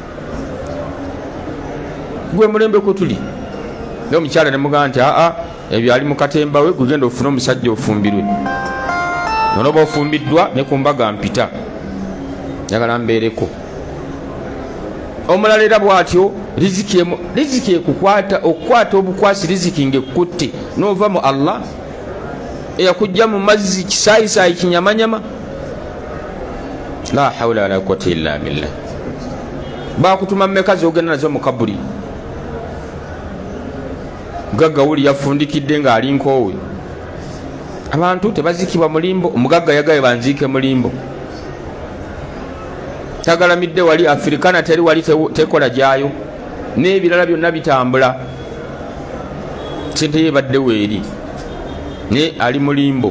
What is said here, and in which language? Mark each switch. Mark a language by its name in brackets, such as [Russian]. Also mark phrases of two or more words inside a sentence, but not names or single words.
[Ganda] gwe mulembe ko tuli naye omukyala ne mugamba nti ebyo ali mu katemba we gugenda ofune omusajja ofumbirwe nonoba ofumbiddwa ne ku mbaga mpita njagala mbeereko. Omulala era bw'atyo riziki okukwata obukwasi riziki ng'ekutte n'ova mu Allah eyakujja mu mazzi kisaayisaayi kinyamanyama. [Arabic] لا حول ولا قوة إلا بالله. [Ganda] Bakutuma mmeka zogenda nazo mu kabuli mugagga wuli yafundikidde ng'ali nkoowe. Abantu tebazikibwa mulimbo omugagga yagaye banziike mulimbo tagalamidde wali Afrikana teri wali tekola gyayo n'ebirala byonna bitambula sente yebadde weeri ne ali mulimbo.